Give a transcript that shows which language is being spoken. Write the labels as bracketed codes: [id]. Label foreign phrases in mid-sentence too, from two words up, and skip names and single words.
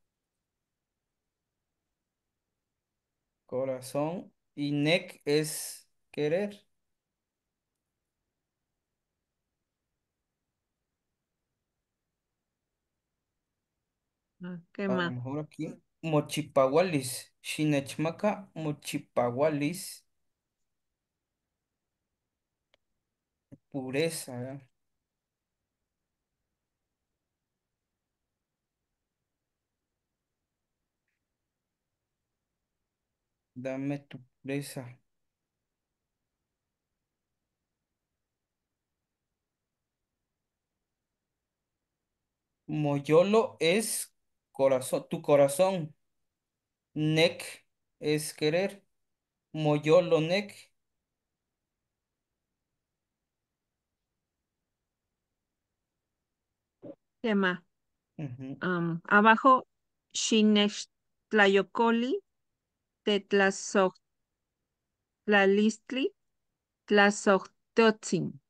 [es] Corazón. Y Nec es querer. ¿Qué A lo más? mejor aquí. Mochipahualis. [nah] Chinechmaca, Mochipahualis. [es] Pureza. Dame tu pureza. Moyolo es corazón, tu corazón. Nec es querer. [nah] Moyolo nec. [es] ¿Qué más? Ujú. Abajo, [nah] Xinextlayocoli, Tetlazoctlalistli, Tlazoctotzin.